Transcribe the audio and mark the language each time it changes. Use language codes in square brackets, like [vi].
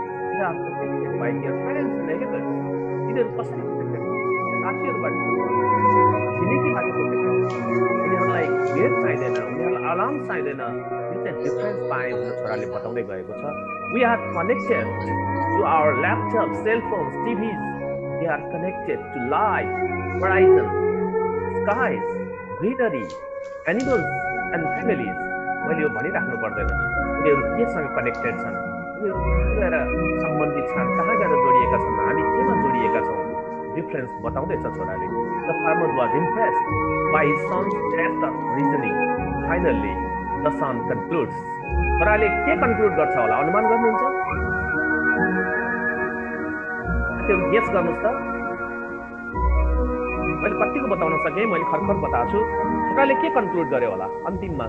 [en] They are protected by their friends and neighbors. [ne] तिनीहरू कसरी protected हुन्छ? साथीहरूबाट, छिमेकीबाट प्रोटेक्टेड हुन्छ। उनीहरूलाई गेट चाहिँदैन, उनीहरूलाई अलार्म चाहिँदैन। यो चाहिँ डिफरेन्स पाएँ भनेर छोराले बताउँदै गएको छ। [en] We are connected to our laptops, cell phones, TVs. They are connected to life, horizon, skies, greenery, animals and families. [ne] मैले यो भनिराख्नु पर्दैन। उनीहरू केसँग कनेक्टेड छन्, उनीहरू कहाँ गएर सम्बन्धित छन्, कहाँ गएर जोडिएका छन्, हामी केमा जोडिएका छौँ, डिफरेन्स बताउँदैछ छोराले। [en] The farmer was impressed by his son's depth of reasoning. Finally, the son concludes. [ne] छोराले के कन्क्लुड गर्छ होला अनुमान गर्नुहुन्छ? त्यो गेस गर्नुहोस् त। मैले कतिको बताउन सकेँ, मैले खरखर बताएको छु। छोराले के कन्क्लुड गरे होला अन्तिममा?